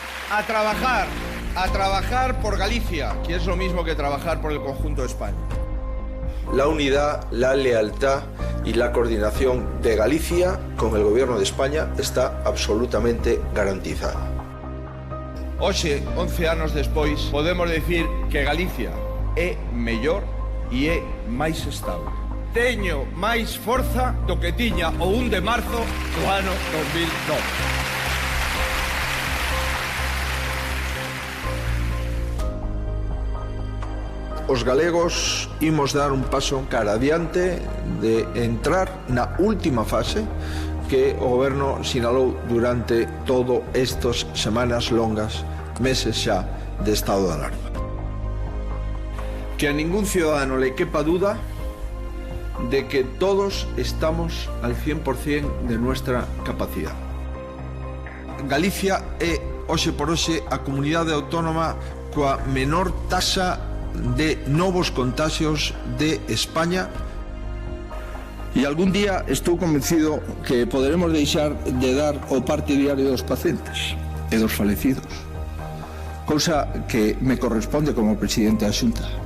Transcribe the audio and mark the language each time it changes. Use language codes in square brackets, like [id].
[es] A trabajar por Galicia, que es lo mismo que trabajar por el conjunto de España. La unidad, la lealtad y la coordinación de Galicia con el Gobierno de España está absolutamente garantizada. [gl] Hoxe, 11 anos despois, podemos decir que Galicia é mellor e é máis estable. Teño máis forza do que tiña o 1 de marzo do ano 2009. Os galegos imos dar un paso cara adiante de entrar na última fase que o goberno sinalou durante todo estes semanas longas, meses xa de estado de alarma. [es] Que a ningún ciudadano le quepa duda de que todos estamos al 100% de nuestra capacidad. [gl] Galicia é, hoxe por hoxe, a comunidade autónoma coa menor taxa de novos contagios de España. E algún día estou convencido que poderemos deixar de dar o parte diario dos pacientes e dos falecidos, cousa que me corresponde como presidente da Xunta.